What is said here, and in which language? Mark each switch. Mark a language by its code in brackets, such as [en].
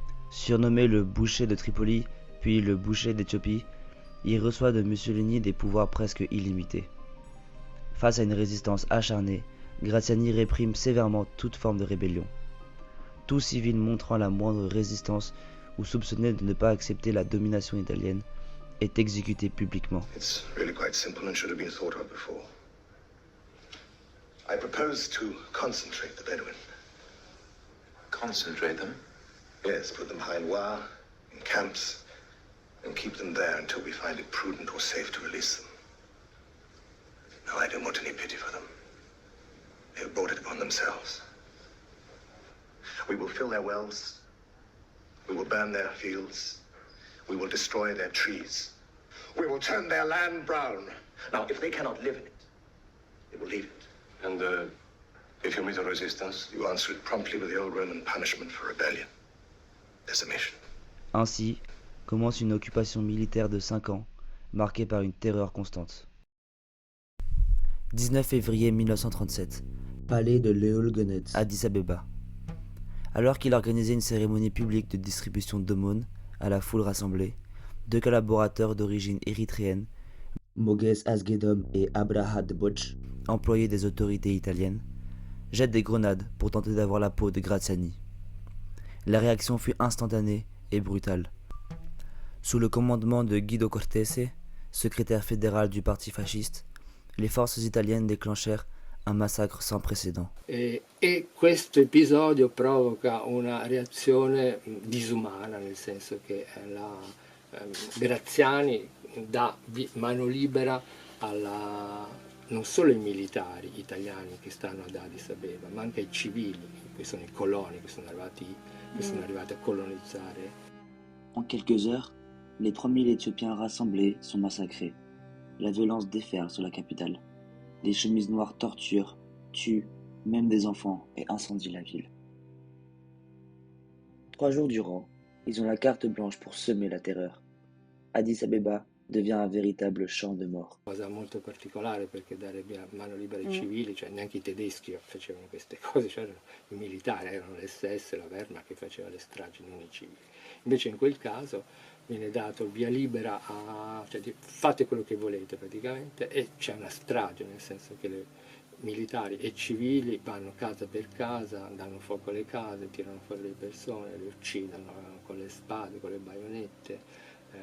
[fr] Surnommé le boucher de Tripoli, puis le boucher d'Éthiopie, il reçoit de Mussolini des pouvoirs presque illimités. Face à une résistance acharnée, Graziani réprime sévèrement toute forme de rébellion. Tout civil montrant la moindre résistance ou soupçonné de ne pas accepter la domination italienne est exécuté publiquement. [en] It's really quite simple and should have been thought of before. I propose to concentrate the Bedouin. Concentrate them? Yes, put them behind wire, in camps, and keep them there until we find it prudent or safe to release them. No, I don't want any pity for them. They have brought it upon themselves. We will fill their wells, We will burn their fields. We will destroy their trees. We will turn their land brown. Now, if they cannot live in it, they will leave it. And if you meet a resistance, you answer it promptly with the old Roman punishment for rebellion. Decimation. [fr] Ainsi commence une occupation militaire de 5 ans, marquée par une terreur constante. 19 février 1937, palais de Leolgonet, Addis Abeba. Alors qu'il organisait une cérémonie publique de distribution d'aumônes à la foule rassemblée, 2 collaborateurs d'origine érythréenne, Moges Asgedom et Abraha Deboch, employés des autorités italiennes, jettent des grenades pour tenter d'avoir la peau de Graziani. La réaction fut instantanée et brutale. Sous le commandement de Guido Cortese, secrétaire fédéral du parti fasciste, les forces italiennes déclenchèrent un massacre sans précédent. [it] E questo episodio provoca una reazione disumana, nel senso che Graziani dà mano libera non solo ai militari italiani che stanno ad Addis Abeba, ma anche ai civili, che sono i coloni che sono arrivati a colonizzare. [fr] En quelques heures, les 3000 Éthiopiens rassemblés sont massacrés. La violence déferle sur la capitale. Les chemises noires torturent, tuent, même des enfants, et incendient la ville. 3 jours durant, ils ont la carte blanche pour semer la terreur. Addis Abeba devient un véritable champ de mort. [it] Cosa molto particolare, perché dare mano libera ai civili, cioè neanche i tedeschi facevano queste cose, c'erano i militari, erano l'SS, la Wehrmacht che faceva le stragi, non i civili. Invece in quel caso viene dato via libera cioè fate quello che volete praticamente, e c'è una strage, nel senso che i militari e civili vanno casa per casa, danno fuoco alle case, tirano fuori le persone, le uccidono con le spade, con le baionette.